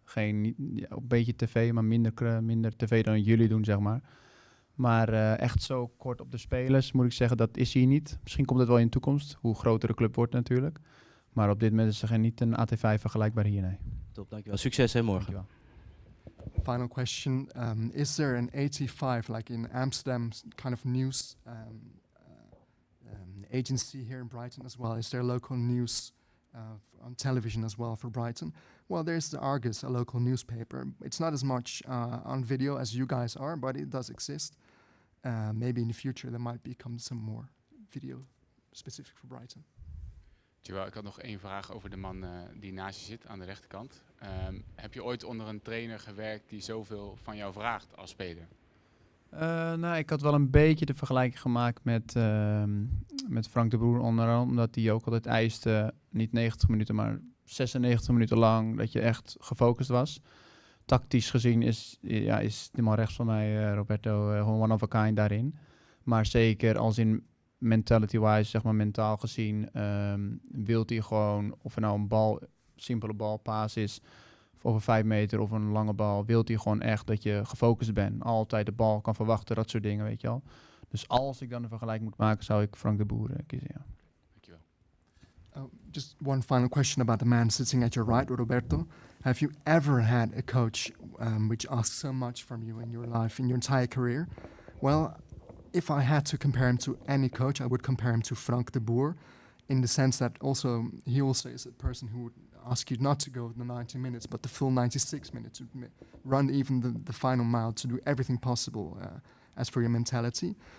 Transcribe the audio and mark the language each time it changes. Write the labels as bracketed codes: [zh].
[nl] Een beetje tv, maar minder tv dan jullie doen, zeg maar. Maar echt zo kort op de spelers, moet ik zeggen, dat is hier niet. Misschien komt het wel in de toekomst, hoe groter de club wordt natuurlijk. Maar op dit moment is er niet een AT5 vergelijkbaar hier, nee. Top, dankjewel. Succes hè, morgen. Dankjewel. [en] Final question, is there an 85, like in Amsterdam, kind of news agency here in Brighton as well? Is there local news on television as well for Brighton? Well, there's the Argus, a local newspaper. It's not as much on video as you guys are, but it does exist. Maybe in the future there might become some more video specific for Brighton. [nl] Terwijl ik had nog 1 vraag over de man die naast je zit aan de rechterkant. Heb je ooit onder een trainer gewerkt die zoveel van jou vraagt als speler? Nou, ik had wel een beetje de vergelijking gemaakt met Frank de Boer onder andere, omdat hij ook altijd eiste, niet 90 minuten, maar 96 minuten lang, dat je echt gefocust was. Tactisch gezien is die man rechts van mij, Roberto, gewoon [en] one of a kind [nl] daarin. Maar zeker als in mentality-wise, zeg maar mentaal gezien, wilt hij gewoon, of er nou een simpele balpaas is, over 5 meter of een lange bal, wilt hij gewoon echt dat je gefocust bent. Altijd de bal kan verwachten, dat soort dingen, weet je wel. Dus als ik dan een vergelijking moet maken, zou ik Frank de Boer kiezen, ja. Dankjewel. [en] Just one final question about the man sitting at your right, Roberto. Have you ever had a coach which asked so much from you in your life, in your entire career? Well, if I had to compare him to any coach, I would compare him to Frank de Boer, in the sense that he also is a person who would ask you not to go the 90 minutes, but the full 96 minutes, to run even the final mile, to do everything possible as for your mentality.